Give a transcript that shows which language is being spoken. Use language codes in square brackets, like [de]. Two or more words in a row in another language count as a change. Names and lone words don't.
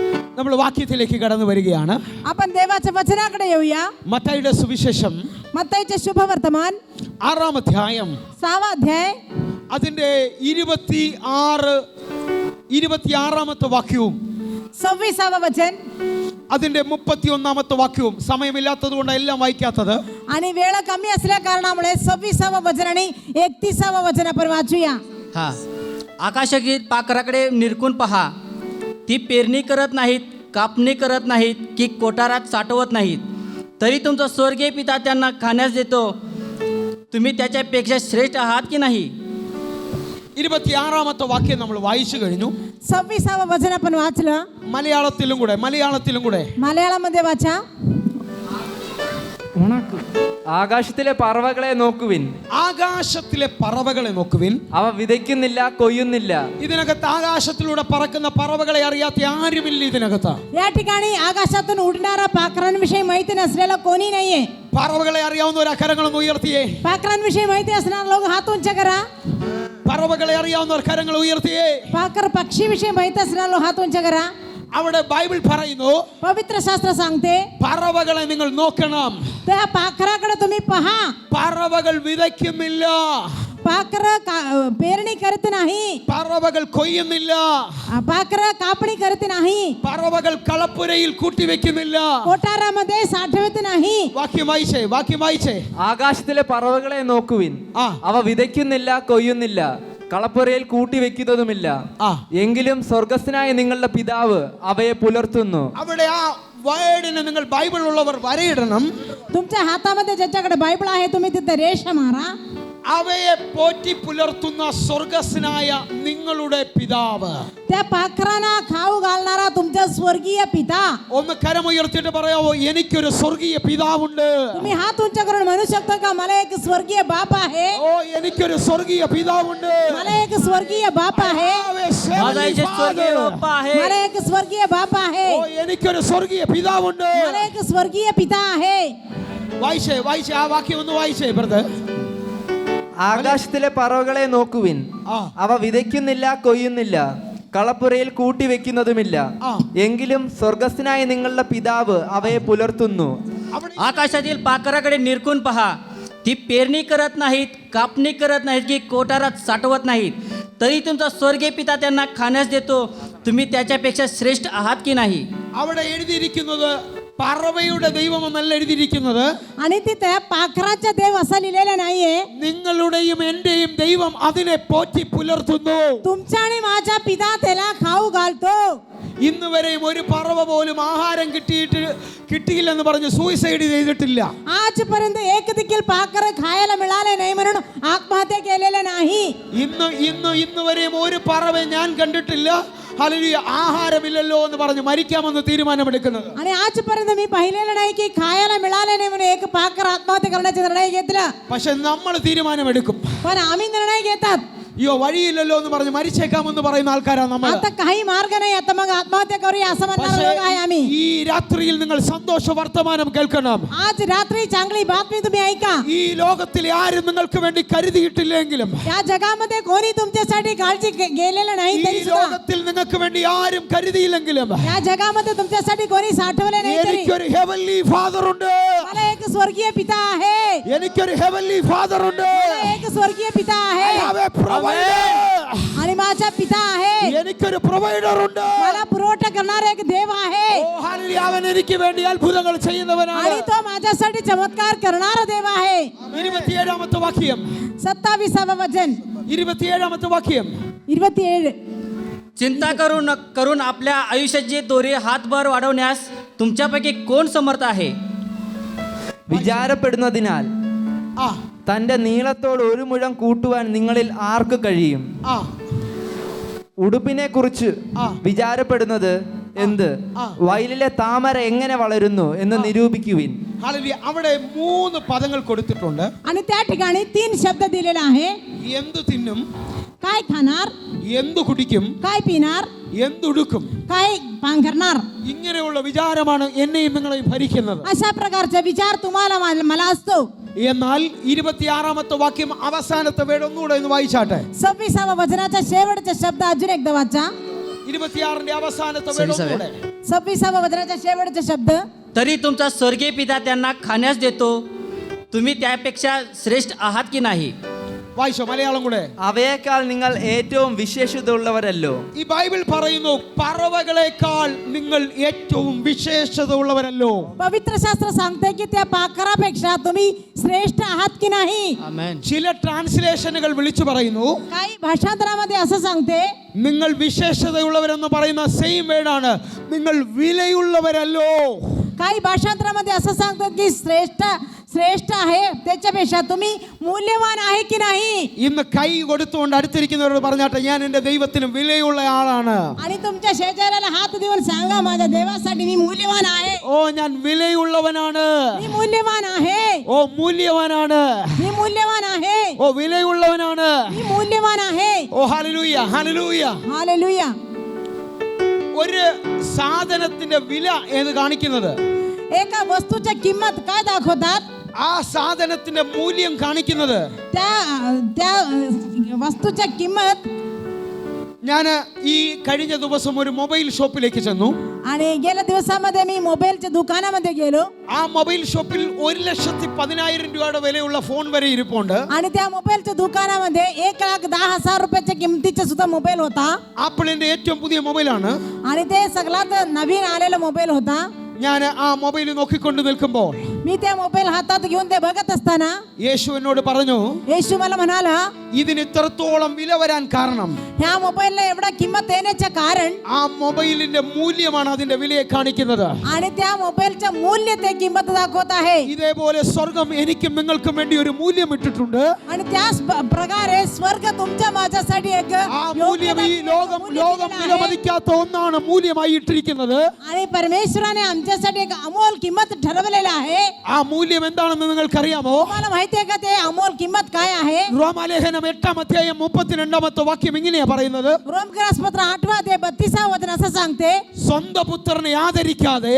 [ml] നമ്മൾ വാക്യത്തിലേക്ക് കടന്നു വരികയാണ്. [mr] आपण देवाच्या वचनाकडे येऊया. [ml] മത്തായിയുടെ സുവിശേഷം [mr] मत्ताईचे शुभवर्तमान [ml] 6-ാം അധ്യായം [mr] 6वा अध्याय [ml] അതിന്റെ 26-ാമത്തെ വാക്യവും [mr] 26वा वचन [ml] അതിന്റെ 31ാമത്തെ വാക്യവും സമയമില്ലാത്തത് കൊണ്ട് എല്ലാം വായിക്കാത്തത്. [mr] आणि वेळ कमी असल्या कारणामुळे 26वा वचन आणि 31वा वचन आपण वाचूया. हा, आकाशातील पाखराकडे निरखून पहा. ती पेरणी करत नाहीत, कापणी करत नाहीत की कोठारात साठवत नाहीत, तरी तुमचा स्वर्गीय पिता त्यांना खाण्यास देतो. तुम्ही त्याच्यापेक्षा श्रेष्ठ आहात की नाही? [ml] 26ാമത്തെ വാക്യം നമ്മൾ വായിച്ചു കഴിഞ്ഞു. [mr] 26वा वचन आपण वाचलं. [ml] മലയാളത്തിലും കൂടെ [mr] മലയാളमध्ये वाचा. [ml] ആകാശത്തിലെ പറവകളെ നോക്കുവിൻ. ആകാശത്തിലെ പറവകളെ നോക്കുവിൻ. അവ വിതയ്ക്കുന്നില്ല, കൊയ്യുന്നില്ല. ഇതിനകത്ത് ആകാശത്തിലൂടെ പറക്കുന്ന പറവകളെ അറിയാത്ത ആരുമില്ല ഇതിനകത്ത്. [mr] या ठिकाणी आकाशातून उडणाऱ्या पाखरांविषयी माहिती नसलेला कोणी नाहीये. [ml] പറവകളെ അറിയാവുന്നവർ കരങ്ങളൊന്ന് ഉയർത്തിയേ. [mr] पाखरांविषयी माहिती असणारे लोक हात उंच करा. [ml] പറവകളെ അറിയാവുന്നവർ കരങ്ങൾ ഉയർത്തിയേ. [mr] पाखर पक्षीविषयी माहिती असणारे लोक हात उंच करा. [ml] അവിടെ ബൈബിൾ പറയുന്നു, [mr] पवित्र शास्त्र सांगते [ml] പറവകളെ നിങ്ങൾ നോക്കണം. [mr] त्या पाखराकडे तुम्ही पहा. [ml] പറവകൾ വിതയ്ക്കുന്നില്ല, [mr] पाखर पेरणी करत नाही, [ml] പറവകൾ കൊയ്യുന്നില്ല, [mr] पाखर कापणी करत नाही, [ml] പറവകൾ കളപ്പുരയിൽ കൂട്ടിവെക്കുന്നില്ല. [mr] कोठारामध्ये साठवत नाही. [ml] വാക്യം വായിച്ചേ. ആകാശത്തിലെ പറവകളെ നോക്കുവിൻ. അവ വിതയ്ക്കുന്നില്ല, കൊയ്യുന്നില്ല, കളപ്പുരയിൽ കൂട്ടിവെക്കുന്നതുമില്ല. എങ്കിലും സ്വർഗസ്ഥനായ നിങ്ങളുടെ പിതാവ് അവയെ പുലർത്തുന്നു. അവിടെ ആ വേർഡിനെ നിങ്ങൾ ബൈബിൾ ഉള്ളവർ വരയിടണം. [mr] तुमच्या हातामध्ये ज्याच्याकडे बायबल आहे तुम्ही तिथे रेष मारा. [ml] അവയെ പോറ്റി പുലർത്തുന്ന സ്വർഗസ്നായ നിങ്ങളുടെ പിതാവ്. [mr] त्या पाखरांना खाऊ घालणारा तुमचा स्वर्गीय पिता. [ml] ഒന്ന് കരമുയർത്തിയിട്ട് പറയാവോ, എനിക്കൊരു സ്വർഗീയ പിതാവുണ്ട്. [mr] तुम्ही हात उंच करून म्हणू शकता का, मला एक स्वर्गीय बाप आहे. [ml] ഓ, എനിക്കൊരു സ്വർഗീയ പിതാവുണ്ട്. [mr] मला एक स्वर्गीय बाप आहे. माझा एक स्वर्गीय बाप्पा आहे. मला एक स्वर्गीय बाप आहे. [ml] ഓ, എനിക്കൊരു സ്വർഗീയ പിതാവുണ്ട്. [mr] मला एक स्वर्गीय पिता आहे. [ml] വായിച്ചേ ആ വാക്യം ഒന്ന് വായിച്ചേ ബ്രദർ. ആകാശത്തിലെ പറവകളെ നോക്കുവിൻ. അവ വിതയ്ക്കുന്നില്ല, കൊയ്യുന്നില്ല, കളപ്പുരയിൽ കൂട്ടിവെക്കുന്നതുമില്ല. എങ്കിലും സ്വർഗസ്ഥനായ നിങ്ങളുടെ പിതാവ് അവയെ പുലർത്തുന്നു. [mr] आकाशातील पाखराकडे निरखून पहा. ती पेरणी करत नाहीत, कापणी करत नाहीत की कोठारात साठवत नाहीत, तरी तुमचा स्वर्गीय पिता त्यांना खाण्यास देतो. तुम्ही त्याच्यापेक्षा श्रेष्ठ आहात की नाही? [ml] അവിടെ എഴുതിയിരിക്കുന്നത് പറവയുടെ ദൈവം എന്നല്ല എഴുതിയിരിക്കുന്നത്. [mr] आणि तिथे पाखराचा देव असा लिहिलेला नाहीये. [ml] നിങ്ങളുടെയും എന്റെയും ദൈവം അതിനെ പോറ്റി പുലർത്തുന്നു. [mr] तुमचा आणि माझा पिता त्याला खाऊ घालतो. [ml] ഇന്ന് വരെയും ഒരു പറവ പോലും ആഹാരം കിട്ടിയില്ലെന്ന് പറഞ്ഞ് സൂയിസൈഡ് ചെയ്തിട്ടില്ല. [mr] आजपर्यंत एक देखील पाखर खायला मिळाले नाही म्हणून आत्महत्या केलेल्या नाही. [ml] ഇന്ന് വരെയും ഒരു പറവെ ഞാൻ കണ്ടിട്ടില്ല ഹല്ലേലൂയ ആഹാരമില്ലല്ലോ എന്ന് പറഞ്ഞ് മരിക്കാമെന്ന് തീരുമാനമെടുക്കുന്നത്. [mr] आणि आजपर्यंत मी पाहिलेलं नाही की खायला मिळाले नाही म्हणून एक पाखर आत्महत्या करण्याचा निर्णय घेतला. [ml] പക്ഷെ നമ്മൾ തീരുമാനമെടുക്കും. [mr] पण आम्ही निर्णय घेतात. [ml] അയ്യോ വഴിയില്ലല്ലോ എന്ന് പറഞ്ഞ് മരിച്ചേക്കാമെന്ന് പറയുന്ന ആൾക്കാരാണ് നമ്മൾ. [mr] आता काही मार्ग नाही, आता मग आत्महत्या करूया असं म्हणणारे लोक आहे आम्ही. [ml] ഈ രാത്രിയിൽ നിങ്ങൾ സന്തോഷ വർത്തമാനം കേൾക്കണം. [mr] आज रात्री चांगली बातमी तुम्ही ऐका. [ml] ഈ ലോകത്തിൽ ആരും നിങ്ങൾക്ക് വേണ്ടി കരുതിയിട്ടില്ലെങ്കിലും, [mr] या जगामध्ये कोणी तुमच्यासाठी काळजी गेलेलं नाही [ml] ഈ [mr] तरी सुद्धा, [ml] ലോകത്തിൽ നിങ്ങൾക്ക് വേണ്ടി ആരും കരുതിയില്ലെങ്കിലും [mr] या जगामध्ये तुमच्यासाठी कोणी साठवले नाही तरी [ml] എനിക്കൊരു [en] heavenly father [ml] ഉണ്ട്. [mr] मला एक स्वर्गीय पिता आहे. [ml] എനിക്കൊരു [en] heavenly father [ml] ഉണ്ട്. [mr] मला एक स्वर्गीय पिता आहे. आणि माझा पिता आहे. [ml] എനിക്കൊരു പ്രൊവൈഡർ ഉണ്ട്. [mr] मला पुरवठा करणारा एक देव आहे. [ml] ഓ ഹല്ലേലൂയ, അവൻ എനിക്ക് വേണ്ടി അത്ഭുതങ്ങൾ ചെയ്യുന്നവനാണ്. [mr] आणि तो माझ्यासाठी चमत्कार करणारा देव आहे. [ml] 27ാമത്തെ വാക്യം [mr] 27वा वचन [ml] 27ാമത്തെ വാക്യം 27. [mr] चिंता करून आपल्या आयुष्याचे दोरे हातभर वाढवण्यास तुमच्यापैकी कोण समर्थ आहे? [ml] വിചാരപ്പെടുന്നതിനാൽ തന്റെ നീളത്തോട് ഒരു മുഴം കൂട്ടുവാൻ നിങ്ങളിൽ ആർക്ക് കഴിയും? ഉടുപ്പിനെ കുറിച്ച് വിചാരപ്പെടുന്നത് എന്ത്? വയലിലെ താമര എങ്ങനെ വളരുന്നു എന്ന് നിരൂപിക്കുവിൻ. ഹല്ലേലൂയ. അവിടെ 3 പദങ്ങൾ കൊടുത്തിട്ടുണ്ട്. [mr] आणि त्या ठिकाणी 3 शब्द दिलेला आहे. [ml] എന്തു തിന്നും, [mr] काय खाणार, [ml] എന്തു കുടിക്കും, [mr] काय पिणार, [ml] എന്തുടുക്കും. [mr] काय पांघरणार. [ml] ഇങ്ങനെയുള്ള വിചാരമാണ് എന്നെയും നിങ്ങളെയും ഭരിക്കുന്നത്. [mr] अशा प्रकारचा विचार तुम्हाला मला असतो. [ml] എന്നാൽ 26ാമത്തെ വാക്യം അവസാനത്തെ വേർഡ് ഒന്നുകൂടെ ഒന്ന് വായിച്ചാട്ടെ. [mr] 26वा वचनाचा शेवटचा शब्द अजून एकदा वाचा. [ml] 26ന്റെ അവസാനത്തെ 26. വേദോടെ [mr] 26व्या वचनाचा शेवटचा शब्द. तरी तुमचा स्वर्गीय पिता त्यांना खाण्यास देतो, तुम्ही त्यापेक्षा श्रेष्ठ आहात की नाही? [ml] വായിച്ചോ മലയാളം കൂടെ. അവയേക്കാൾ നിങ്ങൾ ഏറ്റവും വിശേഷത ഉള്ളവരല്ലോ. ഈ ബൈബിൾ പറയുന്നു പറവകളെക്കാൾ നിങ്ങൾ ഏറ്റവും വിശേഷത ഉള്ളവരല്ലോ. [mr] पवित्र शास्त्र सांगते की त्या पाखरापेक्षा तुम्ही श्रेष्ठ आहात की नाही. आमेन. [ml] ചില ട്രാൻസ്ലേഷനുകൾ വിളിച്ചു പറയുന്നു [mr] काही भाषांतरामध्ये असं सांगते, [ml] നിങ്ങൾ വിശേഷതയുള്ളവരെന്ന് പറയുന്ന [en] same word [ml] നിങ്ങൾ വിലയുള്ളവരല്ലോ. [mr] काही भाषांतरामध्ये असं सांगतो की श्रेष्ठ आहे त्याच्यापेक्षा तुम्ही मूल्यवान आहे की नाही. [ml] ഇന്ന് കൈ കൊടുത്തുകൊണ്ട് അടുത്തിരിക്കുന്നവരോട് പറഞ്ഞാട്ടെ ഞാൻ എൻ്റെ ദൈവത്തിന് വിലയുള്ള ആളാണ്. [mr] आणि तुमच्या शेजाऱ्याला हात देऊन सांगा माझ्या देवासाठी मी मूल्यवान आहे. [ml] ഓ ഞാൻ വിലയുള്ളവനാണ്. [mr] मी मूल्यवान आहे. [ml] ഓ മൂല്യവാനാണ്. [mr] मी मूल्यवान आहे. [ml] ഓ വിലയുള്ളവനാണ്. [mr] मी मूल्यवान आहे. [ml] ഓ ഹല്ലേലൂയ ഹല്ലേലൂയ. [mr] हालेलुया. [ml] ഒരു സാധനത്തിന്റെ വില ഏത് കാണിക്കുന്നത്? [mr] एका वस्तूची किंमत काय दाखवतात? [ml] ആ സാധനത്തിന്റെ മൂല്യം കാണിക്കുന്നത് [mr] त्या वस्तूची किंमत. [ml] ഞാൻ ഈ കഴിഞ്ഞ ദിവസം ഒരു [en] mobile shop [ml] ചെന്നു. [mr] आणि गेल्या दिवसामध्ये मी मोबाईलच्या दुकानामध्ये गेलो [ml] ആ [en] mobile shop [ml] 1,10,000 രൂപയുടെ വിലയുള്ള ഫോൺ വരെ ഇരിപ്പുണ്ട്. [mr] आणि त्या मोबाईलच्या दुकानामध्ये 1,10,000 रुपयाच्या किमतीचा सुद्धा मोबाईल होता. [ml] ആപ്പിളിന്റെ ഏറ്റവും പുതിയ മൊബൈലാണ്. [mr] आणि ते सगळ्यात नवीन आलेला मोबाईल होता. [ml] ഞാൻ ആ മൊബൈൽ നോക്കിക്കൊണ്ട് നിൽക്കുമ്പോൾ [mr] मी त्या मोबाईल हातात घेऊन ते बघत असताना [ml] യേശു എന്നോട് പറഞ്ഞു [mr] येशू मला म्हणाला, [ml] ഇതിന് ഇത്രത്തോളം വില വരാൻ കാരണം [mr] ह्या मोबाईलला एवढा किंमत येण्याचे कारण [ml] ആ മൊബൈലിന്റെ മൂല്യമാണ് അതിന്റെ വിലയെ കാണിക്കുന്നത്. [mr] आणि त्या मोबाईलचं मूल्य ते किंमत दाखवत आहे. [ml] ഇതേപോലെ സ്വർഗം എനിക്കും നിങ്ങൾക്കും വേണ്ടി ഒരു മൂല്യം ഇട്ടിട്ടുണ്ട്. [mr] आणि त्याच प्रकारे स्वर्ग तुमच्या माझ्यासाठी एक [ml] ആ മൂല്യം ഈ ലോകം വിലമതിക്കാത്ത ഒന്നാണ് മൂല്യമായി ഇട്ടിരിക്കുന്നത്. [mr] आणि परमेश्वराने आमच्यासाठी एक अमोल किंमत ठरवलेला आहे. [ml] ആ മൂല്യം എന്താണെന്ന് നിങ്ങൾക്കറിയാമോ? [mr] तुम्हाला माहिती आहे का ते अमोल किंमत काय आहे? [ml] റോമാലേഖനം 8-32 വാക്യം ഇങ്ങനെയാ പറയുന്നത്. [mr] रोमकरासपत्र 8-32 वचन असं सांगते, [ml] സ്വന്തം പുത്രനെ ആദരിക്കാതെ